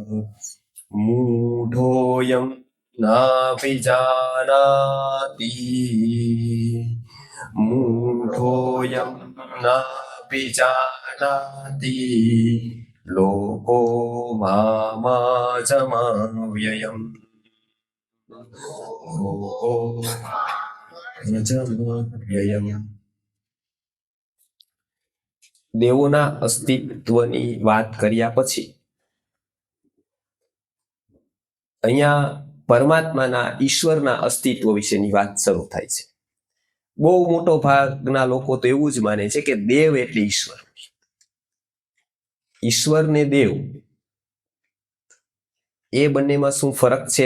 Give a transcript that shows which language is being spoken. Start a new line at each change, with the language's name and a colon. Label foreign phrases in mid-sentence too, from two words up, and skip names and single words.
Sanskrit: मूढोऽयं नापि जानाति मूढोऽयं नापि जानाति लोको मामाजमव्ययम् लोको मामाजमव्ययम्।
Gujarati: દેવોના અસ્તિત્વની વાત કર્યા પછી અહીંયા પરમાત્માના ઈશ્વરના અસ્તિત્વ વિશેની વાત શરૂ થાય છે। બહુ મોટો ભાગના લોકો તો એવું જ માને છે કે દેવ એટલે ઈશ્વર, ઈશ્વર ને દેવ એ બંનેમાં શું ફરક છે?